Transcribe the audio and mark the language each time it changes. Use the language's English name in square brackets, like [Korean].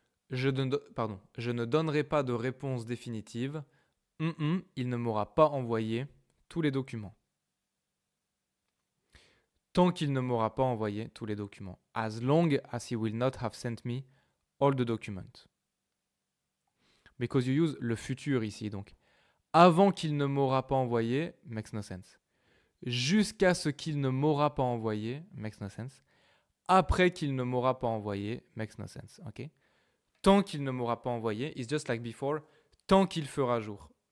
[French] Je ne donnerai pas de réponse définitive. Il ne m'aura pas envoyé tous les documents. Tant qu'il ne m'aura pas envoyé tous les documents. [English] As long as he will not have sent me all the documents. Because you use le futur ici. [French] Donc, avant qu'il ne m'aura pas envoyé, makes no sense. Jusqu'à ce qu'il ne m'aura pas envoyé, makes no sense. Après qu'il ne m'aura pas envoyé, makes no sense. Ok? Tant qu'il ne m'aura pas envoyé, it's just like before, tant qu'il fera jour.